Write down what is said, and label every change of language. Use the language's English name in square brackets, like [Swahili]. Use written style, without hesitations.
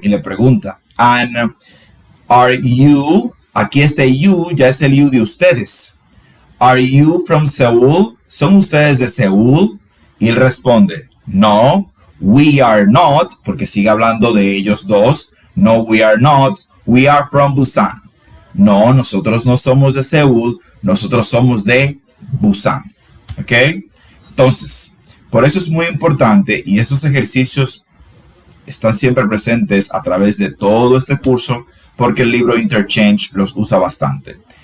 [Spanish] Y le pregunta, and are you, aquí este you ya es el you de ustedes. [English] Are you from Seoul? [Spanish] ¿Son ustedes de Seúl? Y él responde, [English] no, we are not, [Spanish] porque sigue hablando de ellos dos. [English] No, we are not, we are from Busan. [Spanish] No, nosotros no somos de Seúl, nosotros somos de Busan. ¿Ok? Entonces, por eso es muy importante y esos ejercicios están siempre presentes a través de todo este curso porque el libro Interchange los usa bastante.